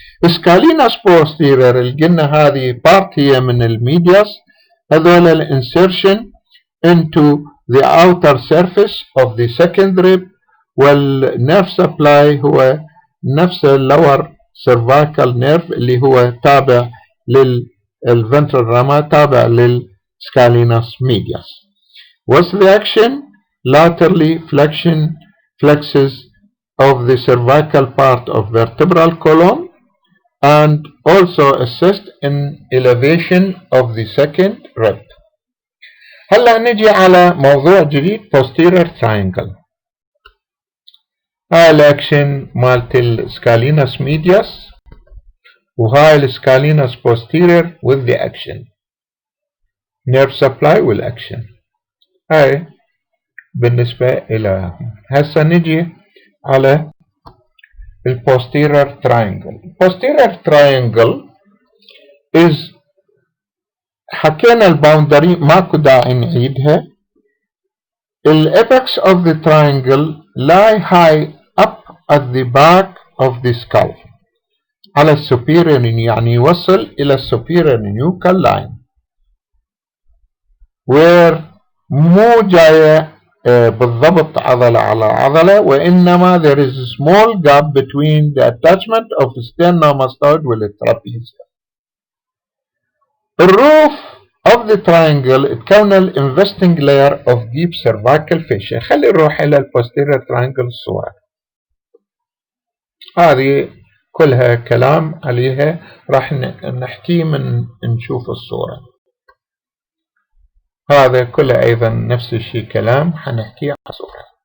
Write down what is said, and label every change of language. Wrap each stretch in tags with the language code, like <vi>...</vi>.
<ar>Scalenus posterior اللي قلنا هذه part هي من الميدياس، هذول الانسيرشن into the outer surface of the second rib، والنيرف سبلاي هو نفس lower cervical nerve اللي هو تابع للventral rami تابع للscalenus medius.</ar> <en>What's the action? Laterally flexes of the cervical part of vertebral column and also assist in elevation of the second rib.</en> <ar>هلا نجي على موضوع جديد posterior triangle. هاي الاكشن مالت السكالينس medius وهاي السكالينس posterior with the action nerve supply والاكشن. هاي بالنسبة إلى هسه نجي على posterior triangle. posterior triangle is حكينا الباوندري ماكو داعي نعيدها.</ar> <en>الابكس of the triangle lie high up at the back of the skull على superior يعني يوصل إلى superior nuchal line where</en> <ar>مو جاية بالضبط عضلة على عضلة، وإنما</ar> <en>there is a small gap between the attachment of sternocleidomastoid والtrapezium.</en> <ar>الروف of the triangle تكون</ar> <en>investing layer of deep cervical fascia.</en> <ar>خلي نروح إلى posterior triangle الصورة هذه كلها كلام عليها راح نحكي من نشوف الصورة. هذا كله أيضا نفس الشيء كلام حنحكيه على الصورة.</ar>